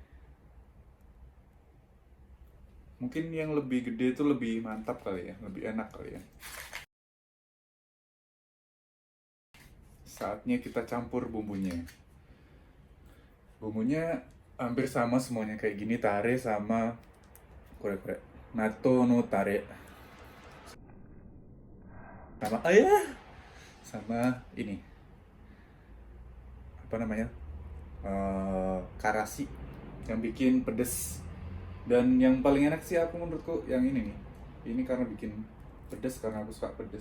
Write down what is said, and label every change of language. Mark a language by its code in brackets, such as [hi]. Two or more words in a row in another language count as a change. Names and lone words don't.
[id] Mungkin yang lebih gede itu lebih mantap kali ya, lebih enak kali ya. Saatnya kita campur bumbunya. Bumbunya hampir sama semuanya kayak gini, tare sama kore-kore. [ja] 納豆のタレ. [id] Sama sama ini. Apa namanya? Karasi yang bikin pedes. Dan yang paling enak sih aku menurutku yang ini nih. Ini karena bikin pedes, karena aku suka pedes.